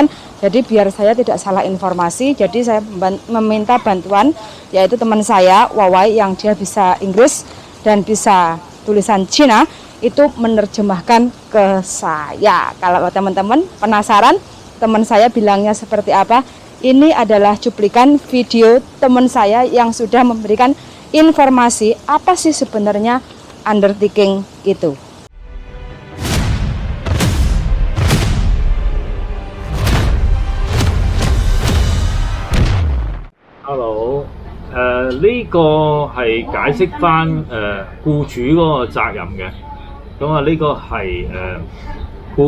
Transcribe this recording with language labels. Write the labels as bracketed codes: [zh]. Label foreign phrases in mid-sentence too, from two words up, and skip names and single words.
[id] Jadi biar saya tidak salah informasi, jadi saya meminta bantuan yaitu teman saya Wawai yang dia bisa Inggris dan bisa tulisan Cina itu menerjemahkan ke saya. Kalau teman-teman penasaran teman saya bilangnya seperti apa, ini adalah cuplikan video teman saya yang sudah memberikan informasi apa sih sebenarnya undertaking itu. [yue] Hello，呢個係解釋翻僱主嗰個責任嘅，咁啊呢個係僱